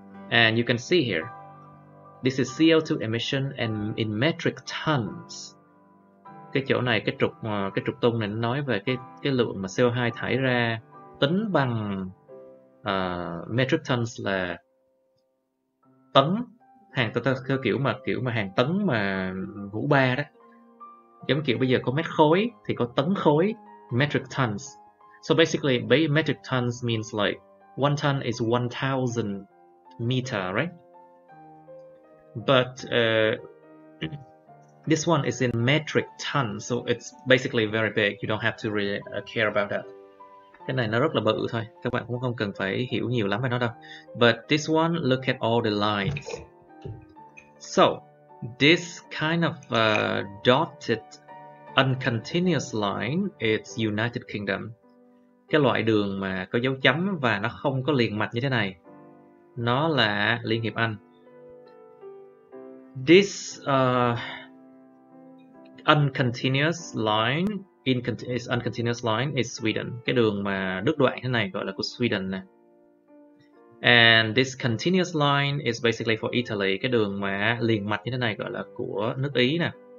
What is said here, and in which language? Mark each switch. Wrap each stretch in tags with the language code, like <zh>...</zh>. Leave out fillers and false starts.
<en>And you can see here, this is CO2 emission and in metric tons.</en> <vi>Cái chỗ này, cái trục tung này nó nói về cái lượng mà CO2 thải ra tính bằng metric tons là tấn, hàng theo kiểu mà hàng tấn mà vũ ba đó, giống kiểu bây giờ có mét khối thì có tấn khối, metric tons.</vi> <en>So basically metric tons means like 1 ton is 1000 meter, right? But this one is in metric tons, so it's basically very big. You don't have to really care about that.</en> <vi>Cái này nó rất là bự thôi, các bạn cũng không cần phải hiểu nhiều lắm về nó đâu.</vi> <en>But this one, look at all the lines. So, this kind of dotted uncontinuous line is United Kingdom.</en> <vi>Cái loại đường mà có dấu chấm và nó không có liền mạch như thế này, nó là Liên hiệp Anh.</vi> <en>This uncontinuous line uncontinuous line is Sweden.</en> <vi>Cái đường mà đứt đoạn thế này gọi là của Sweden nè.</vi> <en>And this continuous line is basically for Italy.</en> <vi>Cái đường mà liền mạch như thế này gọi là của nước Ý nè.</vi>